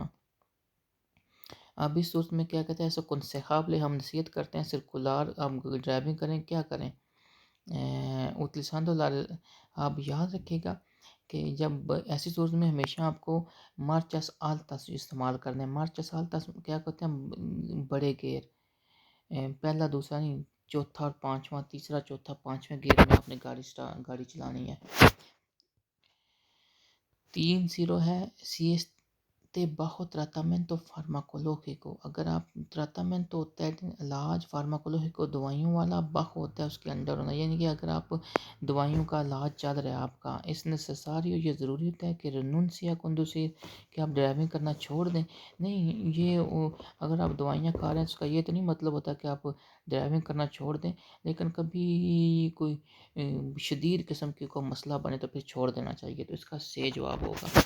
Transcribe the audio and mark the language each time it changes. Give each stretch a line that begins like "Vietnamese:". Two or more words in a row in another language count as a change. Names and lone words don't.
Urdu: اب اس صورت میں کیا کہتے ہیں، ایسا کنسیخابل ہم نصیحت کرتے ہیں سرکولار، آپ ڈرائیونگ کریں کیا کریں، آپ یاد رکھے گا کہ جب ایسی صورت میں ہمیشہ آپ کو
Spanish: marchas altas
Urdu: استعمال کرنا ہے۔
Spanish: marchas altas
Urdu: کیا کہتے ہیں، بڑے گیئر، پہلا دوسرا نہیں، چوتھا اور پانچواں، تیسرا چوتھا پانچویں گیئر میں آپ نے گاڑی چلانی ہے۔
Spanish: 30 ہے سی ایس bajo tratamiento farmacológico،
Urdu: اگر آپ tratamiento ہوتا ہے علاج فارماکولوجیکو دوائیوں والا، bajo ہوتا ہے اس کے انڈر ہونا، یعنی کہ اگر آپ دوائیوں کا علاج چل رہا ہے آپ کا،
Spanish: es necesario
Urdu: یہ ضروری ہوتا ہے کہ
Spanish: renuncia conducir,
Urdu: کہ آپ ڈرائیونگ کرنا چھوڑ دیں، نہیں یہ اگر آپ دوائیاں کھا رہے ہیں اس کا یہ تو نہیں مطلب ہوتا کہ آپ ڈرائیونگ کرنا چھوڑ دیں، لیکن کبھی کوئی شدید قسم کی کوئی مسئلہ بنے تو پھر چھوڑ دینا چاہیے، تو اس کا صحیح جواب ہوگا۔